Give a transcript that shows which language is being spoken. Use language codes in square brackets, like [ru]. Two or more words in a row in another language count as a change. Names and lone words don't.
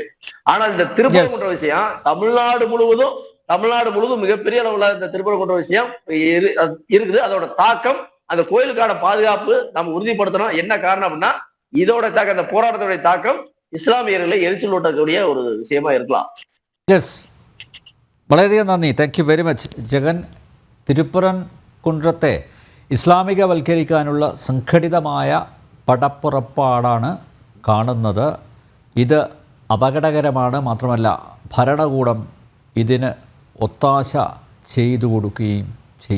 [ta] ஆனா இந்த திருப்பரங்குன்ற விஷயம் தமிழ்நாடு முழுவதும் மிகப்பெரிய அளவுல இந்த திருப்பரங்குன்ற விஷயம் இருக்குது. அதோட தாக்கம், அந்த கோயிலுக்கான பாதுகாப்பு நம்ம உறுதிப்படுத்தணும். என்ன காரணம் அப்படின்னா, இதோட தாக்கம், அந்த போராட்டத்துடைய தாக்கம் இஸ்லாமியர்களை எரிச்சல் ஊட்டக்கூடிய ஒரு விஷயமா இருக்கலாம். [ml] യെസ്, വളരെയധികം നന്ദി. [en] thank you very much [ml] ജഗൻ. തിരുപ്പറൻകുன்றത്തെ ഇസ്ലാമികവൽക്കരിക്കാനുള്ള സംഘടിതമായ പടപ്പുറപ്പാടാണ് കാണുന്നത്. ഇത് അപകടകരമാണ്. മാത്രമല്ല ഭരണകൂടം ഇതിന് ഒത്താശ ചെയ്തു കൊടുക്കുകയും ചെയ്യുന്നു.